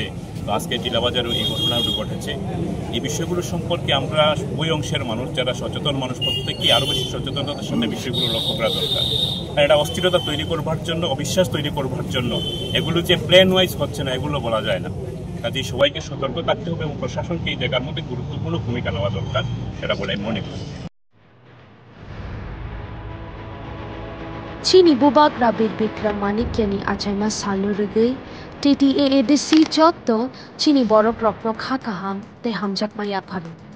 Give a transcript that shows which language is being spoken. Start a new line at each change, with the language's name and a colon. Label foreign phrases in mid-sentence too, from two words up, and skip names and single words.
Bangla: তো আজকে টিলাবাজারেও এই ঘটনাগুলো ঘটেছে। এই বিষয়গুলো সম্পর্কে আমরা উভয় অংশের মানুষ, যারা সচেতন মানুষ, প্রত্যেকেই আরও বেশি সচেতনতার সাথে বিষয়গুলো লক্ষ্য করা দরকার। আর এটা অস্থিরতা তৈরি করবার জন্য, অবিশ্বাস তৈরি করবার জন্য এগুলো যে
English: plan wise
Bangla: হচ্ছে না, এগুলো বলা যায় না। কাজেই সবাইকে সতর্ক থাকতে হবে এবং প্রশাসনকে এই জায়গার মধ্যে গুরুত্বপূর্ণ ভূমিকা নেওয়া দরকার, সেটা বলে আমি মনে করি।
Kok Borok: Chini bubak rabit bikram manik yani achaima salu rugai TTAA desi chotto chini borok rokno khaka ham te hamjak maya pharu.